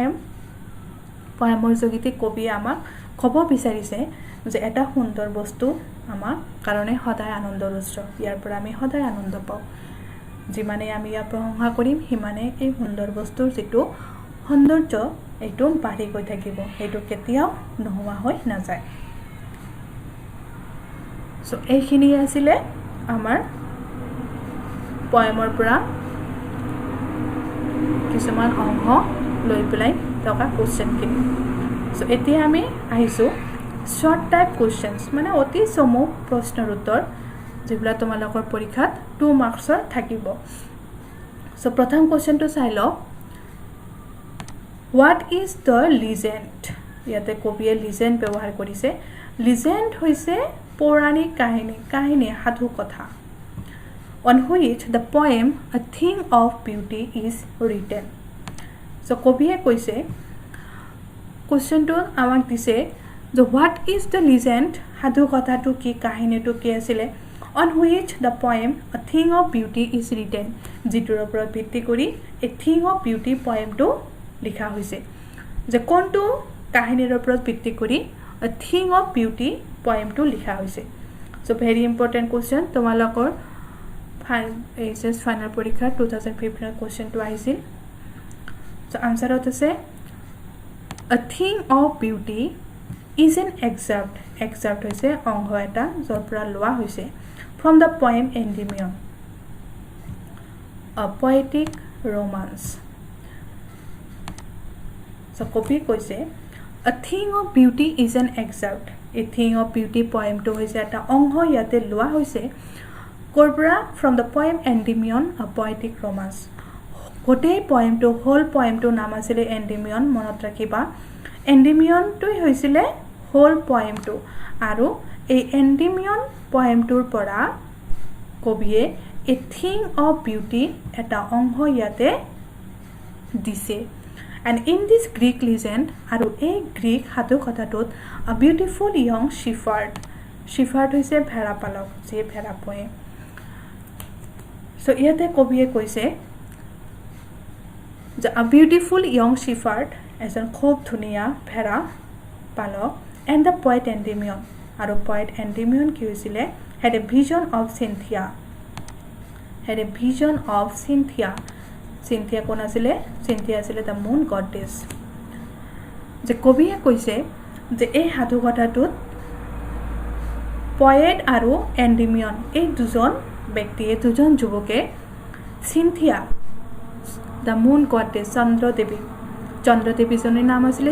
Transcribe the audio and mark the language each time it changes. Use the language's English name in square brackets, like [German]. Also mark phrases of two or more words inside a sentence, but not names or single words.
[Assamese] পয়েমৰ জৰিয়তে কবিয়ে আমাক ক'ব বিচাৰিছে যে এটা সুন্দৰ বস্তু আমাৰ কাৰণে সদায় আনন্দৰ উৎস ইয়াৰ পৰা আমি সদায় আনন্দ পাওঁ যিমানে আমি ইয়াৰ প্ৰশংসা কৰিম হিমানে এই সুন্দৰ বস্তুৰ যেটো সৌন্দৰ্য এইটো বাঢ়ি গৈ থাকিব এইটো কেতিয়াও নোহোৱা হৈ নাযায় সো এইখিনি আছিল আমাৰ পয়েমৰ পৰা কিছুমান অংশ লৈ পেলাই থকা কোৱেশ্চন খিনি সো এতিয়া আমি আহিছো [English] short type questions [Assamese] মানে অতি চমু প্ৰশ্নৰ উত্তৰ যেগুলা তোমালোকৰ পৰীক্ষাত 2 মাৰ্কছৰ থাকিব সো প্ৰথম কোৱেশ্চনটো চাই লও [English] what is the legend [Assamese] ইয়াতে কবিয়ে legend ব্যৱহাৰ কৰিছে legend হৈছে পৌৰাণিক কাহিনী সাধু কথা [English] on which the poem A Thing of Beauty is written [Assamese] সো কবিয়ে কৈছে কোৱেশ্চনটো আমাক দিছে [English] The what is the legend [Assamese] সাধু কথাটো কি কাহিনীটো কি আছিল [English] on which the poem A Thing of Beauty is written [Assamese] যিটোৰ ওপৰত ভিত্তি কৰি A Thing of Beauty poemটো লিখা হৈছে যে কোনটো কাহিনীৰ ওপৰত ভিত্তি কৰি A Thing of Beauty poemটো লিখা হৈছে [English] so very important question [Assamese] তোমালোকৰ HS final পৰীক্ষা 2015 কোৱেশ্চনটো আহিছিল so আনসাৰত আছে [English] A Thing of Beauty is an excerpt [Assamese] হৈছে অংশ এটা যৰ পৰা লোৱা হৈছে [English] from the poem Endymion a poetic romance so [Assamese] কবি কৈছে [English] A Thing of Beauty is an excerpt A Thing of Beauty poem to হৈছে [Assamese] এটা অংশ ইয়াতে লোৱা হৈছে কৰ পৰা [English] from the poem Endymion a poetic romance [Assamese] গোটেই poemটো [English] whole poemটো [Assamese] নাম আছিল Endymion মনত ৰাখিবা Endymion to হৈছিল [English] whole poemটো [Assamese] আৰু এই Endymion poemটোৰ পৰা কবিয়ে A Thing of Beauty এটা অংশ ইয়াতে দিছে [English] and in this Greek legend [Assamese] আৰু এই গ্ৰীক সাধু কথাটোত [English] a beautiful young shepherd [Assamese] হৈছে ভেড়া পালক যে ভেড়া পোহে so ইয়াতে কবিয়ে কৈছে যে [English] a beautiful young shepherd [Assamese] এজন খুব ধুনীয়া ভেড়া পালক [English] and the poet Endymion [Assamese] আৰু poet Endymion কি হৈছিল [English] had a vision of Cynthia [Assamese] কোন আছিল Cynthia আছিল [English] the moon goddess [Assamese] যে কবিয়ে কৈছে যে এই সাধু কথাটোত poet আৰু Endymion এই দুজন ব্যক্তিয়ে দুজন যুৱকে সিনথিয়া [English] the moon goddess [Assamese] চন্দ্ৰদেৱীজনীৰ নাম আছিলে